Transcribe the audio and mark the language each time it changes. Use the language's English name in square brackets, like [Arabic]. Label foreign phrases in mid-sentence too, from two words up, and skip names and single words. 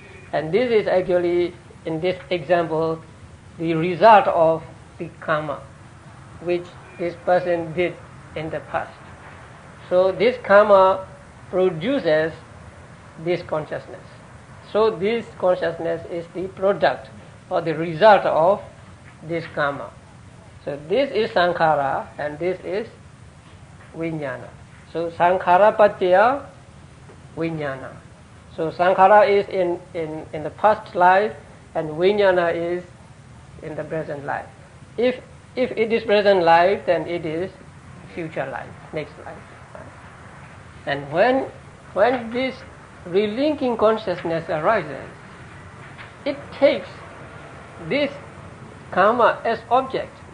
[English] And this is actually, in this example, the result of the karma which this person did in the past. So this karma produces this consciousness. So this consciousness is the product or the result of this karma. So this is sankhara and this is vijnana. [Pali] So sankhara paccaya vijnana. [English] So sankhara is in the past life and vijnana is in the present life. If it is present life, then it is future life, next life. And when this relinking consciousness arises, it takes this karma as object.